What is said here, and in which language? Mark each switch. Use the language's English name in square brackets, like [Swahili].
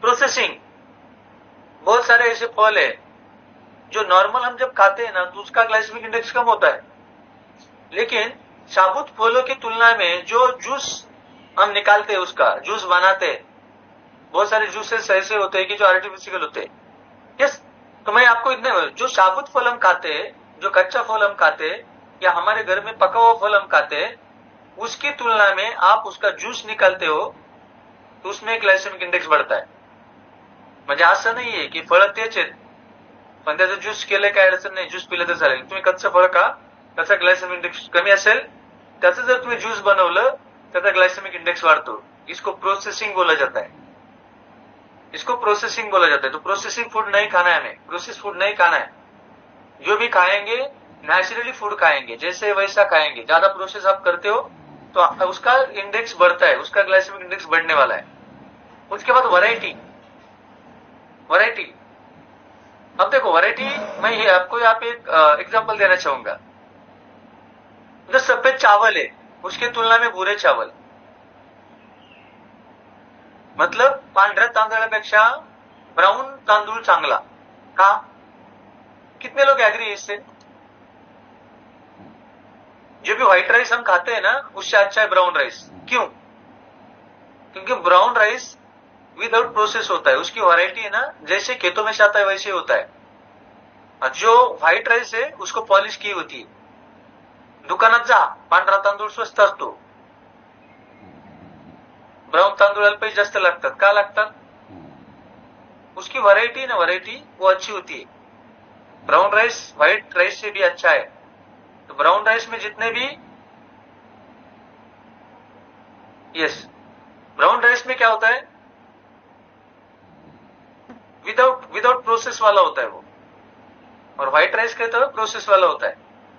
[Hindi] Processing, बहुत सारे ऐसे फल है जो नॉर्मल हम जब खाते हैं ना, तो उसका ग्लाइसेमिक इंडेक्स कम होता है, लेकिन साबुत फलों की तुलना में जो जूस हम निकालते हैं, उसका जूस बनाते हैं, बहुत सारे जूसेस ऐसे होते हैं कि जो आर्टिफिशियल होते हैं। यस। तो मैं आपको इतने, जो साबुत फल हम खाते हैं, जो कच्चा फल हम खाते हैं, या हमारे घर में पका हुआ फल हम खाते हैं, उसकी तुलना में आप उसका जूस निकालते हो तो उसमें ग्लाइसेमिक इंडेक्स बढ़ता है। [Marathi] म्हणजे असं नाहीये की फळ तेच आहेत पण त्याचं ज्यूस केलं काय अडचण नाही, ज्यूस पिलं तर चालेल। तुम्ही कच्चं फळ खा, त्याचा ग्लायसेमिक इंडेक्स कमी असेल, त्याचं जर तुम्ही ज्यूस बनवलं त्याचा ग्लायसेमिक इंडेक्स बढ़तो। [Hindi] इसको प्रोसेसिंग बोला जाता है, इसको प्रोसेसिंग बोला जाता है। तो प्रोसेसिंग फूड नहीं खाना है हमें, प्रोसेस फूड नहीं खाना है। जो भी खाएंगे नेचुरली फूड खाएंगे, जैसे वैसा खाएंगे। ज्यादा प्रोसेस आप करते हो तो उसका इंडेक्स बढ़ता है, उसका ग्लाइसेमिक इंडेक्स बढ़ने वाला है। उसके बाद वैरायटी, वैरायटी। अब देखो वैरायटी, मैं ये आपको यहाँ पे एक एग्जांपल देना चाहूंगा। जो सफेद चावल है उसके तुलना में भूरे चावल, मतलब [Marathi] पांढऱ्या तांदळापेक्षा ब्राउन तांदूळ चांगला का? [Hindi] कितने लोग एग्री है इससे? जो भी व्हाइट राइस हम खाते हैं ना, उससे अच्छा है ब्राउन राइस। क्यों? क्योंकि ब्राउन राइस विदाउट प्रोसेस होता है, उसकी वैरायटी है ना, जैसे खेतों में से आता है वैसे होता है। जो व्हाइट राइस है उसको पॉलिश की होती है। [Marathi] दुकानात जा, पांढरा तांदूळ स्वस्त असतो, ब्राउन तांदूळाला पैसे जास्त लागतात। का लागतात? [Hindi] उसकी वैरायटी ना, वैरायटी वो अच्छी होती है। ब्राउन राइस व्हाइट राइस से भी अच्छा है। तो ब्राउन राइस में जितने भी, यस, ब्राउन राइस में क्या होता है, विदाउट प्रोसेस वाला होता है वो, और व्हाइट राइस कहते हैं प्रोसेस वाला होता है।